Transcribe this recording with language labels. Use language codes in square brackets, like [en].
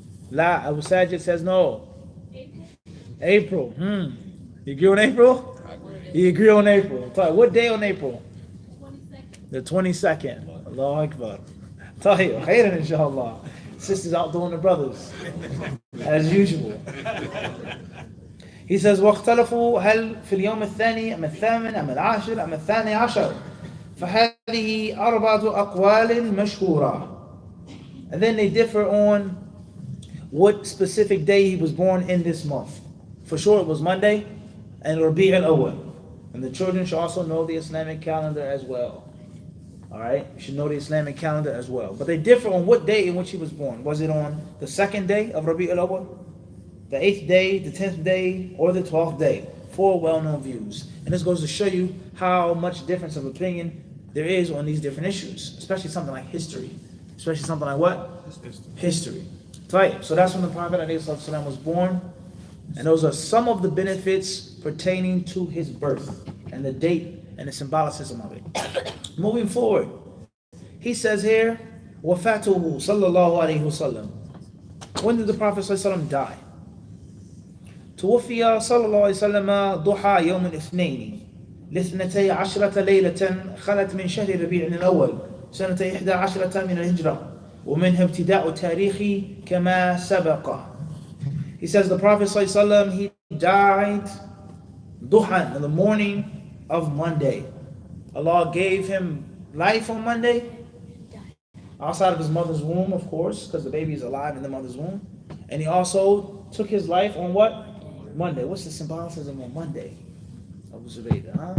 [en] La, Abu Sajid says no. April. You agree on April? You agree on April. What day on April? The 22nd. Allahu Akbar. Tayyib. Khairan inshallah. Sisters outdoing the brothers. As usual. He says, [ar] واختلفوا هل في اليوم الثاني أم الثامن أم العاشر أم الثاني عشر فهذه أربعة أقوال مشهورة. [en] And then they differ on what specific day he was born in this month. For sure it was Monday and Rabi' al-Awwal. And the children should also know the Islamic calendar as well. Alright? You should know the Islamic calendar as well. But they differ on what day in which he was born. Was it on the 2nd day of Rabi' al-Awwal, the 8th day, the 10th day, or the 12th day? 4 well-known views. And this goes to show you how much difference of opinion there is on these different issues. Especially something like history. Especially something like what? History. Right. So that's when the Prophet ﷺ was born. And those are some of the benefits pertaining to his birth and the date and the symbolicism of it. Moving forward, he says here, وَفَاتُهُ sallallahu alayhi wasallam. When did the Prophet ﷺ die? [ar] توفي صلى الله عليه وسلم ضحى يوم الاثنين لاثنتي عشرة ليلة خلت من شهر ربيع الأول سنة 11 من الهجرة ومنها ابتداء تاريخي كما سبق. [en] He says the Prophet ﷺ, he died duhan, in the morning of Monday. Allah gave him life on Monday, outside of his mother's womb, of course, because the baby is alive in the mother's womb. And he also took his life on what? Monday. What's the symbolicism on Monday? Abu Zubaydah, huh?